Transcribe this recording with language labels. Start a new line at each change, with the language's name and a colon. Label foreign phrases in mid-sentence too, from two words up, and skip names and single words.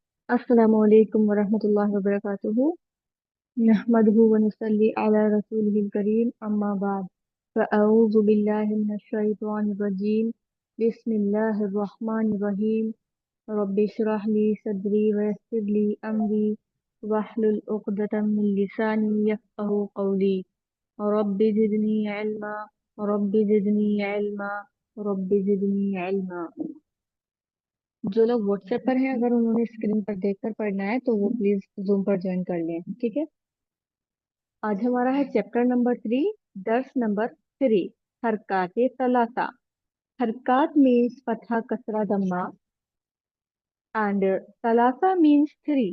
Arabic: السلام عليكم ورحمة الله وبركاته. نحمده ونصلي على رسوله الكريم، أما بعد. فأعوذ بالله من الشيطان الرجيم. بسم الله الرحمن الرحيم. رب اشرح لي صدري ويسر لي أمري واحلل عقدة من لساني يفقهوا قولي. رب زدني علما، رب زدني علما، رب زدني علما.
Urdu: جو لوگ واٹس ایپ پر ہیں، اگر انہوں نے سکرین پر دیکھ کر پڑھنا ہے تو وہ پلیز زوم پر جوائن کر لیں، ٹھیک ہے. آج ہمارا ہے چیپٹر نمبر 3، درس نمبر 3، حرکات ثلاثہ. حرکات مینز فتحہ کسرہ ضمہ اینڈ ثلاثہ مینز 3.